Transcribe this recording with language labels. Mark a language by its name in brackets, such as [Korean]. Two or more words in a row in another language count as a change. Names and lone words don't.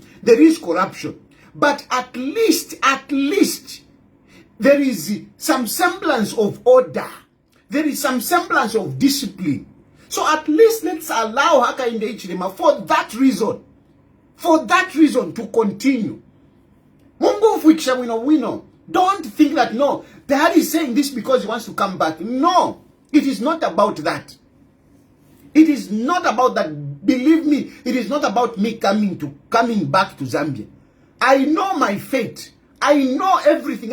[English] There is corruption. But at least, there is some semblance of order. There is some semblance of discipline. So at least let's allow Hakainde Hichilema for that reason to continue. [Bemba] Mungu Fwikisha wino. [English] Don't think that, no, Dad is saying this because he wants to come back. No, it is not about that. It is not about that. Believe me, it is not about me coming back to Zambia. I know my fate. I know everything.